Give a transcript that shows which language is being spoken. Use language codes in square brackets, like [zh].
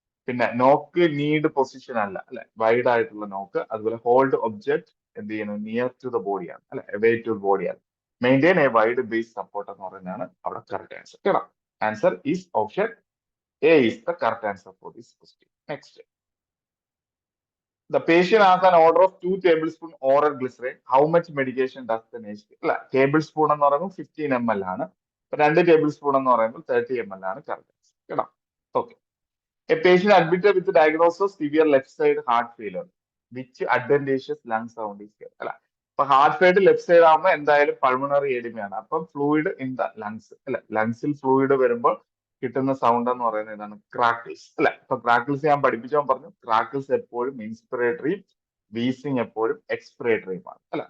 [ml] പിന്നെ നോക്ക് need position അല്ല, അല്ലെ, വൈഡ് ആയിട്ടുള്ള നോക്ക്. അതുപോലെ ഹോൾഡ് ഒബ്ജക്ട് എന്ത് ചെയ്യണം, [en] near to the ബോഡിയാണ് [ml] അല്ലെ, [en] Away to ബോഡിയാണ്. Maintain a wide base support [ml] എന്ന് പറയുന്നതാണ് അവിടെ കറക്റ്റ് ആൻസർ കേട്ടോ. [en] Answer is option A is the correct answer for this question. Next, the patient has an order of 2 tablespoon oral glycerin. How much medication does the nurse give? [ml] അല്ല, table spoon എന്ന് പറയുമ്പോൾ 15 ml ആണ്. 2 table spoon എന്ന് പറയുമ്പോൾ 30 ml ആണ് correct answer കേട്ടോ. [en] Okay, a patient admitted with the diagnosis of severe left side heart failure. Which adventitious lung sound is here? [ml] അല്ല, അപ്പൊ ഹാർട്ട് ഫെയിലിയർ ലെഫ്റ്റ് സൈഡ് ആകുമ്പോൾ എന്തായാലും പൾമണറി എഡിമയാണ്. അപ്പം ഫ്ലൂയിഡ് ഇൻ ദ ലങ്സ് അല്ലെ, ലങ്സിൽ fluid വരുമ്പോൾ കിട്ടുന്ന sound എന്ന് പറയുന്നത് ഇതാണ്, ക്രാക്കിൾസ് അല്ലെ. അപ്പൊ ക്രാക്കിൾസ് ഞാൻ പഠിപ്പിച്ചാൽ പറഞ്ഞു, ക്രാക്കിൾസ് എപ്പോഴും ഇൻസ്പിറേറ്ററിയും വീസിങ് എപ്പോഴും എക്സ്പിറേറ്ററിയുമാണ് അല്ലെ.